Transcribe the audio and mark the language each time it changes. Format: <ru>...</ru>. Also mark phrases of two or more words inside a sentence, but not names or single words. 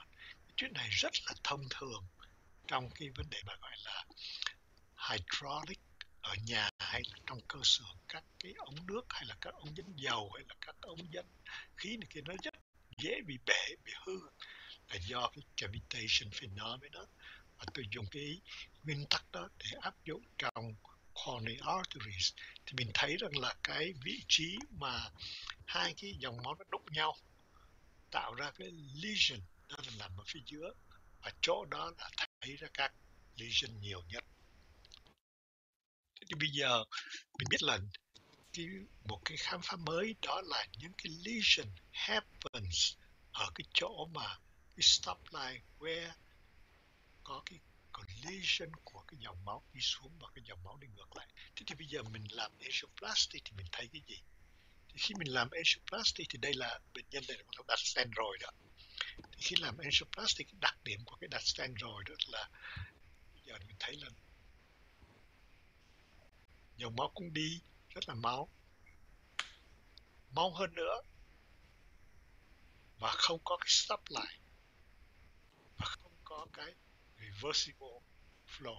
<vi>Chuyện này rất là thông thường trong cái vấn đề mà gọi là hydraulic ở nhà hay là trong cơ xưởng, các cái ống nước hay là các ống dẫn dầu hay là các ống dẫn khí này kia, nó rất dễ bị bể, bị hư là do cái</vi> <en>cavitation phenomenon.</en> <vi>Và tôi dùng cái nguyên tắc đó để áp dụng trong</vi> <en>coronary arteries,</en> <vi>thì mình thấy rằng là cái vị trí mà hai cái dòng máu nó đụng nhau tạo ra cái lesion, đó là nằm ở phía giữa, và chỗ đó là thấy ra các lesion nhiều nhất. Thế thì bây giờ mình biết là một cái khám phá mới đó là những cái</vi> <en>lesion happens</en> <vi>ở cái chỗ mà cái</vi> <en>stop line where</en> <vi>có cái collision của cái dòng máu đi xuống và cái dòng máu đi ngược lại. Thế thì bây giờ mình làm angioplasty thì mình thấy cái gì? Thì khi mình làm angioplasty thì đây là bệnh nhân này là đặt stent rồi đó. Thì khi làm angioplasty, cái đặc điểm của cái đặt stent rồi đó là bây giờ mình thấy là dòng máu cũng đi rất là mau hơn nữa, và không có cái stop lại, và không có cái</vi> <en>reversible flow.</en>